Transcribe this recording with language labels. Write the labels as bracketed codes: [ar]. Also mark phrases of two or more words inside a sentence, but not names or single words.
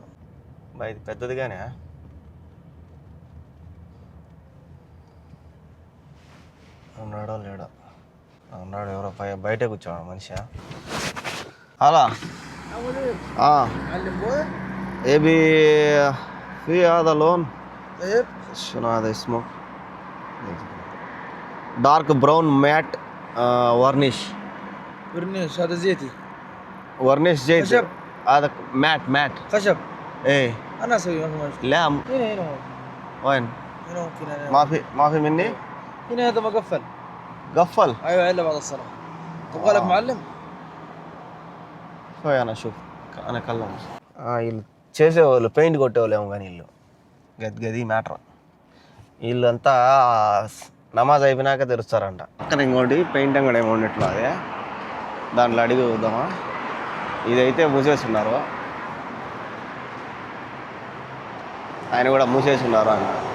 [te] ఇది పెద్దదిగానే ఉన్నాడో లేడో. ఉన్నాడు, ఎవరో బయటే కూర్చోడు మనిషి. అలా ఏబి [ar] في هذا لون شنو هذا اسمه [en] dark brown [ar] مات ورنيش هذا زيتي ورنيش زيت خشب. هذا مات خشب. ايه انا اسوي ما في مشكله. لا هنا وين هنا ممكن أنا. ما في مني هنا هذا مقفل. قفل. ايوه الا بعد الصلاه. تبغى لك معلم؟ شوي انا اشوف انا اكلم. [te] వీళ్ళు చేసేవాళ్ళు పెయింట్ కొట్టేవాళ్ళు ఏమో కానీ వీళ్ళు గది మ్యాటర్. వీళ్ళంతా నమాజ్ అయిపోయినాక తెరుస్తారంట. అక్కడ ఇంకోటి పెయింట్ అంగడి ఏమో ఉన్నట్లు, అదే దాంట్లో అడిగి చూద్దామా. ఇదైతే మూసేస్తున్నారు, ఆయన కూడా మూసేస్తున్నారు ఆయన.